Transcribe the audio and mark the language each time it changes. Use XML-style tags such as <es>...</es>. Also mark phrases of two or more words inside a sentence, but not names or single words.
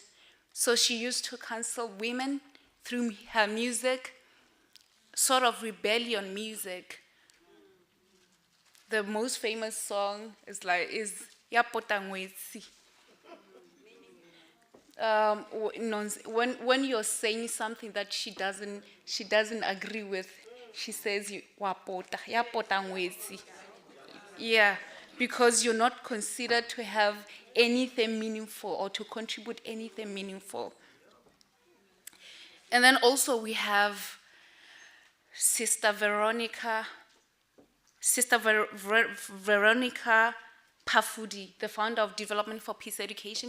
<en>So she used to counsel women through her music, sort of rebellion music. The most famous song is Ya Potangwetsi. When you're saying something that she doesn't agree with, she says</en> <st>wa pota, ya potangwetsi.</st> <en>Yeah, because you're not considered to have anything meaningful or to contribute anything meaningful. And then also we have Sister Veronica Pafudi, the founder of Development for Peace Education.</en>